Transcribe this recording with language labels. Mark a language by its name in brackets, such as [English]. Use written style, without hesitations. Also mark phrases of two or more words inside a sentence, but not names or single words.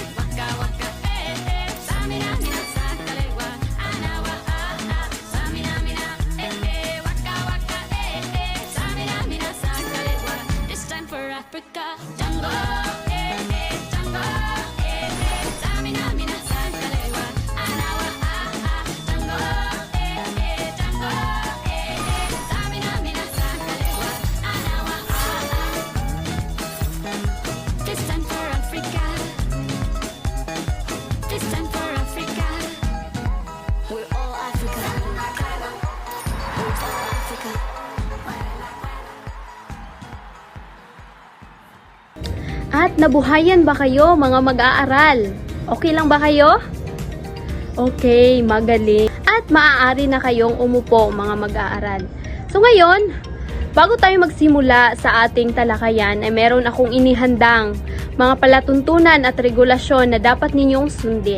[English] Waka, waka, eh, eh. Tamina, mina, sangalewa, anawa, ah, ah. Tamina, mina, eh, eh. Waka, waka, eh, eh. Tamina, mina, sangalewa, this time for Africa. Jungle, eh, eh. Jungle, eh, eh. Tamina, mina, sangalewa, anawa, ah, ah. Jungle, eh, eh. Jungle, eh, eh. Tamina, mina, sangalewa, anawa, ah, ah. This time for Africa. This time for Africa. We're all Africa. We're all Africa. [Filipino] At nabuhayan ba kayo mga mag-aaral? Okay lang ba kayo? Okay, magaling. At maaari na kayong umupo mga mag-aaral. So ngayon, bago tayo magsimula sa ating talakayan ay meron akong inihandang mga palatuntunan at regulasyon na dapat ninyong sundin.